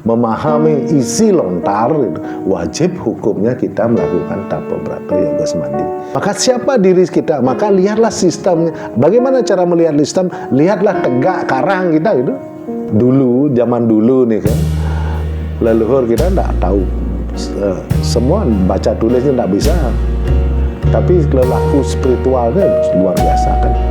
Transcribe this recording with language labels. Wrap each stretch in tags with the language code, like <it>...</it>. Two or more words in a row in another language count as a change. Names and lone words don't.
<id>memahami isi lontar, wajib hukumnya kita melakukan tapa brata yoga semadi. Maka siapa diri kita? Maka lihatlah sistemnya. Bagaimana cara melihat sistem? Lihatlah tegak karang kita itu. Dulu, zaman dulu nih kan, leluhur kita tidak tahu. Semua baca tulisnya tidak bisa. Tapi lelaku spiritualnya luar biasa kan.</id>